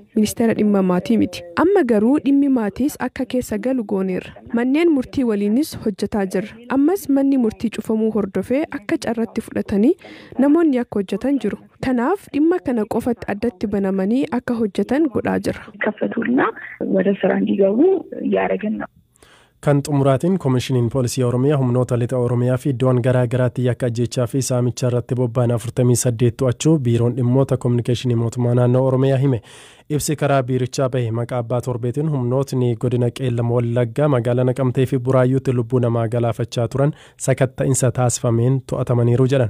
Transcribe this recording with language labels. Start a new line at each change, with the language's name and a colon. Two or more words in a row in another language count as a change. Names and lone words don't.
Oromo: Ministeera dhimma maatii miti. Amma garuu dhimmi maatiis akka keessa galu gooneerra. Manneen murtii waliinis hojjetaa jirra. Ammas manni murtii cufamuu hordofee akka carratti fudhatanii namoonni akka hojjetan jiru. Kanaaf dhimma kana qofatti addatti banamanii akka hojjetan godhaa jira.
Amharic: ከፈቱና ወደ ስራ እንዲገቡ ያደረግን ነው።
Oromo: Kan xumuraatiin koomishiniin poolisii Oromiyaa humnoota lixa Oromiyaa fi iddoon garaa garaatti yakka ajjeechaa fi saamicha irratti bobba'an 48 to'achuu biiroon dhimmoota koominikeeshinii mootummaa naannoo Oromiyaa hime. Ibsi karaa biirichaa bahe maqaa abbaa torbeetiin humnootni godina Qeellam Wallaggaa magaalaa Naqamtee fi Buraayyuutti lubbuu namaa galaafachaa turan sakatta'insa taasifameen to'atamaniiru jedhan.